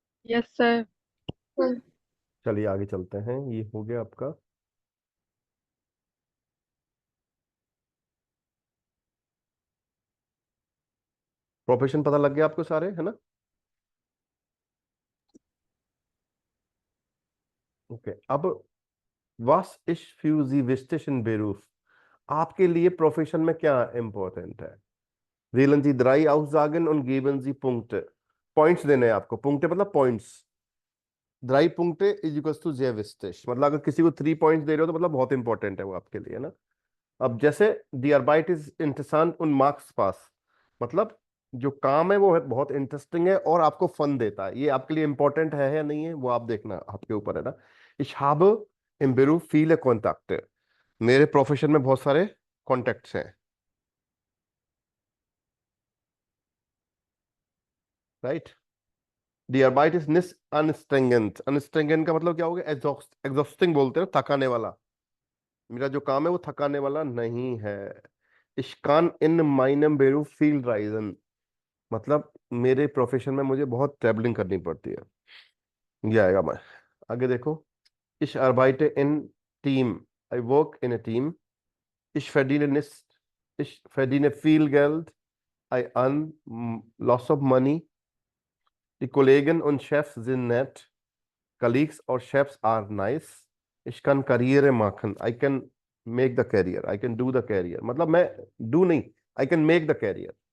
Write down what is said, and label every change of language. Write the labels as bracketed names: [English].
[English] Yes, sir. [Hindi] चलिए आगे चलते हैं, ये हो गया आपका। प्रोफेशन पता लग गया आपको सारे, है ना। [German] ओके, अब was ist für Sie wichtig in Beruf? [Hindi] आपके लिए प्रोफेशन में क्या इंपॉर्टेंट है? [German] wählen Sie 3 Aussagen und geben Sie Punkte। [Hindi] Points देने हैं आपको, पुंक्टे मतलब points. 3 पुंक्टे is equals to [German] sehr wichtig, [Hindi] मतलब अगर किसी को 3 पॉइंट्स दे रहे हो तो मतलब बहुत इंपॉर्टेंट है वो आपके लिए, है ना। अब जैसे [German] die Arbeit ist interessant und macht Spaß, [Hindi] मतलब जो काम है वो है बहुत इंटरेस्टिंग है और आपको फन देता है। ये आपके लिए इंपॉर्टेंट है या नहीं है वो आप देखना, आपके ऊपर है ना। [German] Ich habe im Beruf viele Kontakte, [Hindi] मेरे प्रोफेशन में बहुत सारे कॉन्टेक्ट्स हैं, right. [German] Die Arbeit ist nicht anstrengend, anstrengend [Hindi] का मतलब क्या हो गया? एग्जॉस्टिंग बोलते हैं, थकाने वाला। मेरा जो काम है वो थकाने वाला नहीं है। [German] Ich kann in meinem Beruf viel reisen, [Hindi] मतलब मेरे प्रोफेशन में मुझे बहुत ट्रैवलिंग करनी पड़ती है। ये आएगा। मैं आगे देखो, [German] ich arbeite in Team, [English] I work in a team, [German] ich verdiene nicht, ich verdiene viel Geld, [English] I earn lots of money, [German] die Kollegen und Chefs sind nett, [English] colleagues or chefs are nice, [German] ich kann Karriere machen, [English] I can make the career, I can do the career, [Hindi] मतलब मैं do नहीं, [English] I can make the career।